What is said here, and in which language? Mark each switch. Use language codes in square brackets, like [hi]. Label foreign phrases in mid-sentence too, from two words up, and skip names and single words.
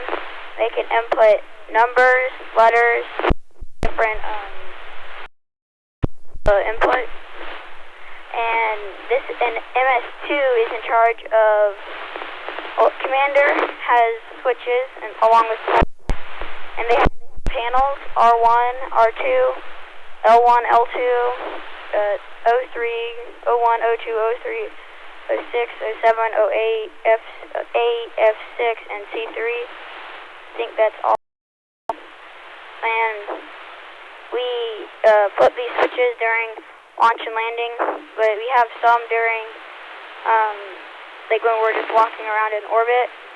[en] They can input numbers, letters, different input. And MS2 is in charge of, commander has switches and along with, and they have panels, R1, R2, L1, L2, O3, O1, O2, O3, O6, O7, O8, F8, F6, and C3. I think that's all. And we flip these switches during launch and landing, but we have some during, like when we're just walking around in orbit.